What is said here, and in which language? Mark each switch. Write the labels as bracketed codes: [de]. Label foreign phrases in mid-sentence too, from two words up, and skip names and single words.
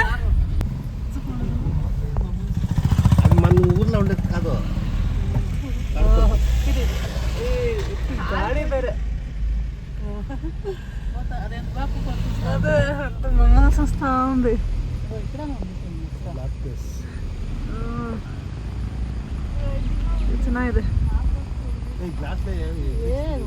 [te] అది మన ఊర్లో ఉండేది కాదు. [kn] ಗಾಡಿ ಬೇರೆ [te] అదే మంగళ వస్తా ఉంది. [kn] ಚೆನ್ನಾಗಿದೆ.